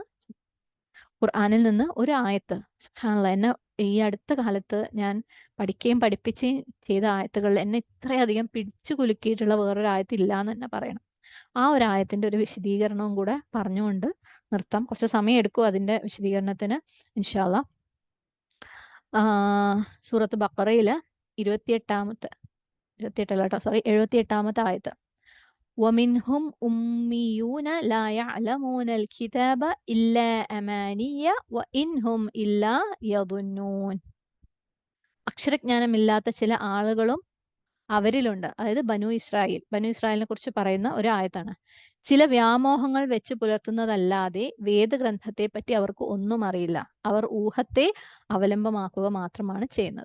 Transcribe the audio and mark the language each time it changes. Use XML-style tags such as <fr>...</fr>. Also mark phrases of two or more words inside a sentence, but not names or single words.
<ml>ഖുർആനിൽ നിന്ന് ഒരു ആയത്ത്, സുബ്ഹാനല്ലാഹ്, എന്നെ ഈ അടുത്ത കാലത്ത് ഞാൻ പഠിക്കുകയും പഠിപ്പിക്കുകയും ചെയ്ത ആയത്തുകളിൽ എന്നെ ഇത്രയധികം പിടിച്ചു കുലുക്കിയിട്ടുള്ള വേറൊരു ആയത്ത് ഇല്ല എന്ന് തന്നെ പറയണം. ആ ഒരു ആയത്തിന്റെ ഒരു വിശദീകരണവും കൂടെ പറഞ്ഞുകൊണ്ട് നിർത്താം. കുറച്ച് സമയം എടുക്കും അതിന്റെ വിശദീകരണത്തിന്</ml> <ar>إن شاء الله.</ar> <ml>സൂറത്ത് ബഖറയില് 78ാമത്തെ ആയത്ത്.</ml> <ar>ومنهم أميون لا يعلمون الكتاب إلا أماني وإن هم إلا يظنون.</ar> <ml>അക്ഷരജ്ഞാനമില്ലാത്ത ചില ആളുകളും അവരിലുണ്ട്. അതായത് ബനു ഇസ്രായേലിനെ കുറിച്ച് പറയുന്ന ഒരു ആയത്താണ്. ചില വ്യാമോഹങ്ങൾ വെച്ച് പുലർത്തുന്നതല്ലാതെ വേദഗ്രന്ഥത്തെ പറ്റി അവർക്ക് ഒന്നും അറിയില്ല. അവർ ഊഹത്തെ അവലംബമാക്കുക മാത്രമാണ് ചെയ്യുന്നത്.</ml>